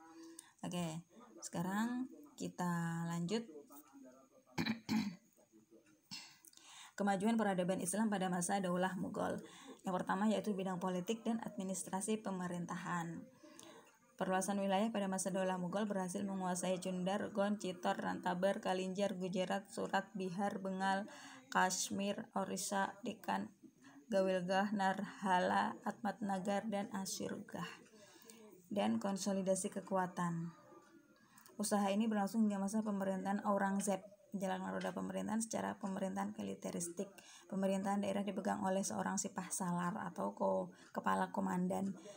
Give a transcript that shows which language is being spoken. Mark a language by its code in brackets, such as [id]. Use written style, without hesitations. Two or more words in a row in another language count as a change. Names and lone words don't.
[id] Oke. Sekarang kita lanjut. Kemajuan peradaban Islam pada masa Daulah Mughal. Yang pertama yaitu bidang politik dan administrasi pemerintahan. Perluasan wilayah pada masa Daulah Mughal berhasil menguasai Chundar, Gond, Chitor, Rantabar, Kalinjar, Gujarat, Surat, Bihar, Bengal, Kashmir, Orissa, Deccan, Gawilgah, Narhala, Atmatnagar, dan Asirgah. Dan konsolidasi kekuatan. Usaha ini berlangsung hingga masa pemerintahan Aurangzeb. Menjalankan roda pemerintahan secara pemerintahan militeristik. Pemerintahan daerah dipegang oleh seorang [fa] سپه سالار [id] atau kepala komandan.